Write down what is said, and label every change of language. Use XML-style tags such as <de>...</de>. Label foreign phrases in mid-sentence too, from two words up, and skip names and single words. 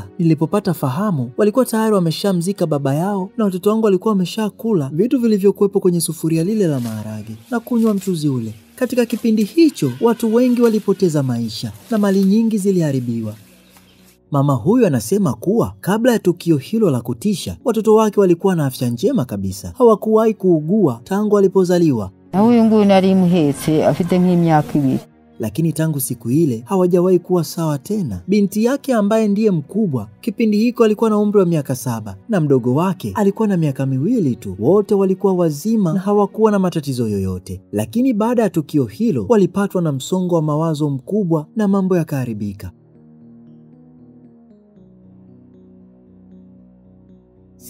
<sw>Nilipopata fahamu, walikuwa tayari wameshamzika baba yao na watoto wangu walikuwa wameshakula vitu vilivyokuwepo kwenye sufuria lile la maharage na kunywa mchuzi ule. Katika kipindi hicho, watu wengi walipoteza maisha na mali nyingi ziliharibiwa. Mama huyu anasema kuwa kabla ya tukio hilo la kutisha, watoto wake walikuwa na afya njema kabisa. Hawakuwahi kuugua tangu walipozaliwa. Na huyu</sw> <rw>nguyu nari muhetse afite nk'imyaka 2.</rw> <sw>Lakini tangu siku ile hawajawahi kuwa sawa tena. Binti yake ambaye ndiye mkubwa kipindi hiko alikuwa na umri wa miaka 7 na mdogo wake alikuwa na miaka 2 tu. Wote walikuwa wazima na hawakuwa na matatizo yoyote. Lakini baada ya tukio hilo walipatwa na msongo wa mawazo mkubwa na mambo yakaharibika.</sw>